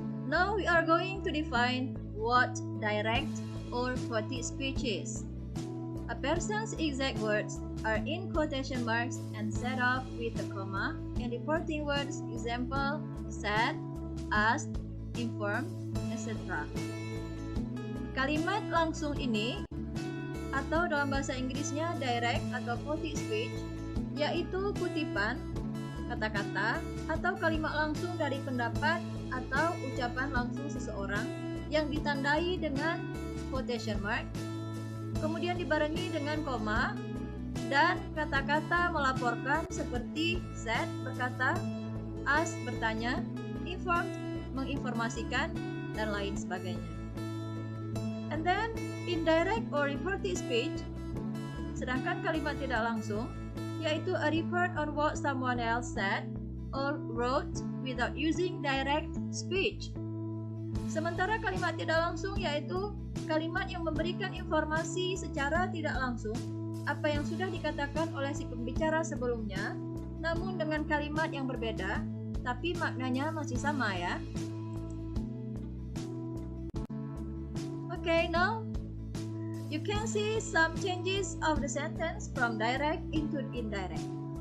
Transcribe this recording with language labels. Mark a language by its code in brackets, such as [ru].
[en] Now we are going to define what direct or quoted speech is. A person's exact words are in quotation marks and set off with a comma and reporting words, example, said, asked, informed, etc. [id] Kalimat langsung ini atau dalam bahasa Inggrisnya direct atau quoted speech yaitu kutipan, kata-kata, atau kalimat langsung dari pendapat atau ucapan langsung seseorang yang ditandai dengan quotation mark, kemudian dibarengi dengan koma, dan kata-kata melaporkan seperti said berkata, ask bertanya, informed menginformasikan, dan lain sebagainya. [en] And then indirect or reported speech, [id] sedangkan kalimat tidak langsung yaitu [en] a report on what someone else said or wrote without using direct speech. [id] Sementara kalimat tidak langsung yaitu kalimat yang memberikan informasi secara tidak langsung apa yang sudah dikatakan oleh si pembicara sebelumnya, namun dengan kalimat yang berbeda, tapi maknanya masih sama ya. [en] Okay, now you can see some changes of the sentence from direct into indirect.